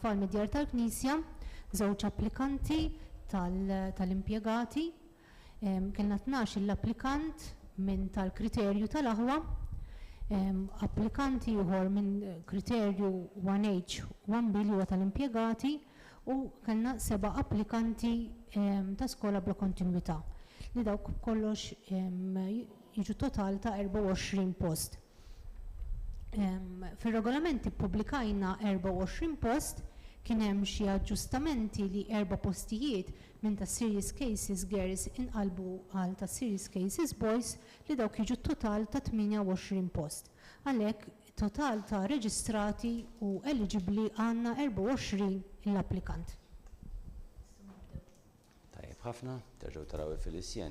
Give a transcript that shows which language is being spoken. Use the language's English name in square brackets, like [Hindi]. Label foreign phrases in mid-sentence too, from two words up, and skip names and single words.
[Maltese] tfal mid-djar tal-Knisja, żewġ applikanti tal-impjegati, kellna 12 l-applikant minn tal-kriterju tal-aħwa, applikanti ieħor minn kriterju 1H, 1B li huwa tal-impjegati u kellna 7 applikanti ta' skola bla kontinwità li dawk kollox jiġu total ta' 24 post. Fir-regolamenti ppubblikajna 24 post, kien hemm xi aġġustamenti li 4 postijiet minn ta' [English] serious cases girls [Maltese] inqalbu għal ta' [English] serious cases boys [Maltese] li dawk jiġu total ta' 28 post. Għalhekk total ta' reġistrati u eligibbli għandna 24 l-applikant. Tajjeb ħafna, terġgħu taraw il-filisjen.